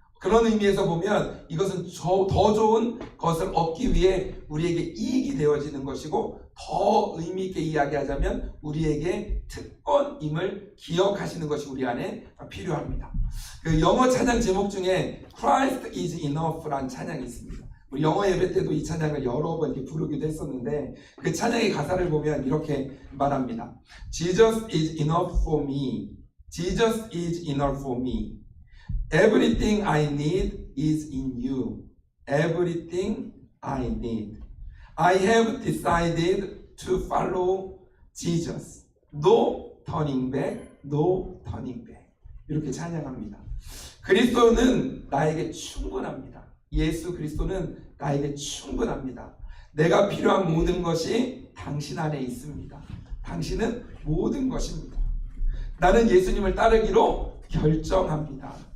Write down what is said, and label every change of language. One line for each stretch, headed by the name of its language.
Korean: 그런 의미에서 보면 이것은 더 좋은 것을 얻기 위해 우리에게 이익이 되어지는 것이고, 더 의미 있게 이야기하자면 우리에게 특권임을 기억하시는 것이 우리 안에 필요합니다. 그 영어 찬양 제목 중에 Christ is Enough 라는 찬양이 있습니다. 우리 영어 예배 때도 이 찬양을 여러 번 이렇게 부르기도 했었는데 그 찬양의 가사를 보면 이렇게 말합니다.
English: Jesus is enough for me. Jesus is enough for me. Everything I need is in you. Everything I need. I have decided to follow Jesus. No turning back, no turning back.
Korean: 이렇게 찬양합니다. 그리스도는 나에게 충분합니다. 예수 그리스도는 나에게 충분합니다. 내가 필요한 모든 것이 당신 안에 있습니다. 당신은 모든 것입니다. 나는 예수님을 따르기로 결정합니다.